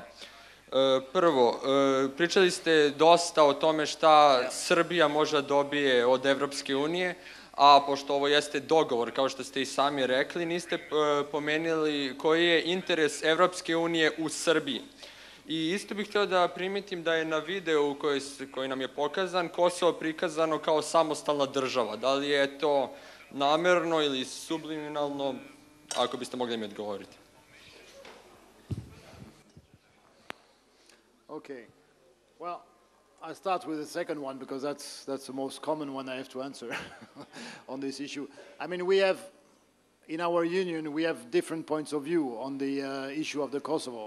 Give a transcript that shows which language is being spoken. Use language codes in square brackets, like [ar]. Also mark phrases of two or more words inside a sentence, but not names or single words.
[sr] Prvo, pričali ste dosta o tome šta Srbija može da dobije od Evropske unije, a pošto ovo jeste dogovor, kao što ste i sami rekli, niste pomenuli koji je interes Evropske unije u Srbiji. I isto bih htio da primetim da je na videu koji nam je pokazan Kosovo prikazano kao samostalna država. Da li je to namerno ili subliminalno, ako biste mogli mi odgovoriti. [en] Okay. Well, I'll start with the second one because that's the most common one I have to answer on this issue. I mean, in our union, we have different points of view on the issue of the Kosovo.